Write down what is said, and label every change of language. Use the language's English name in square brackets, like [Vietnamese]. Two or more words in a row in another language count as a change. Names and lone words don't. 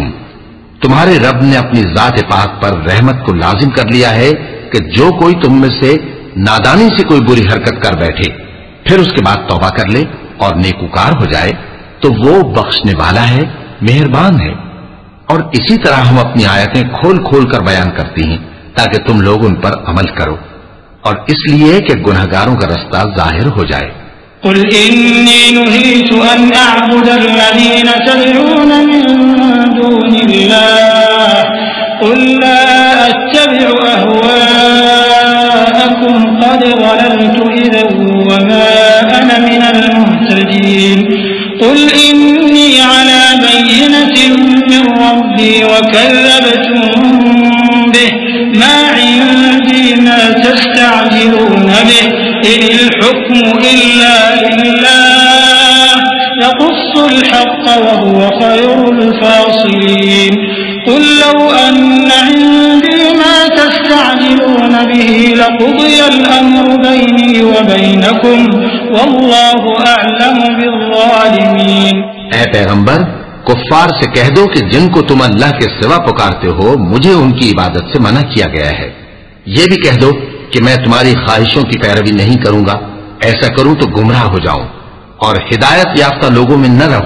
[Urdu] تمہارے رب نے اپنی ذات پاک پر رحمت کو لازم کر لیا ہے کہ جو کوئی تم میں سے نادانی سے کوئی بری حرکت کر بیٹھے پھر اس کے بعد توبہ کر لے اور نیکوکار ہو جائے تو وہ بخشنے والا ہے، مہربان ہے. اور اسی طرح ہم اپنی آیتیں کھول کھول کر بیان کرتی ہیں تاکہ تم لوگ ان پر عمل کرو اور اس لیے کہ گنہگاروں کا راستہ ظاہر ہو جائے. [Arabic] قل إني نهيت أن أعبد الذين تدعون من دون الله قل لا أتبع أهواءكم قد ضللت إذا وما أنا من المهتدين قل إني على بينة من ربي وكذبتم به ما عندي ما تستعجلون به إن الحكم إلا لله يقص الحق وهو خير الفاصلين قل لو أن عندي ما تستعجلون به لقضي الأمر بيني وبينكم والله أعلم بالظالمين. [Urdu] اے پیغمبر، کفار سے کہہ دو کہ جن کو تم اللہ کے سوا پکارتے ہو مجھے ان کی عبادت سے منع کیا گیا ہے. یہ بھی کہہ دو کہ میں تمہاری خواہشوں کی پیروی نہیں کروں گا، ایسا کروں تو گمراہ ہو جاؤں اور ہدایت یافتہ لوگوں میں نہ رہوں.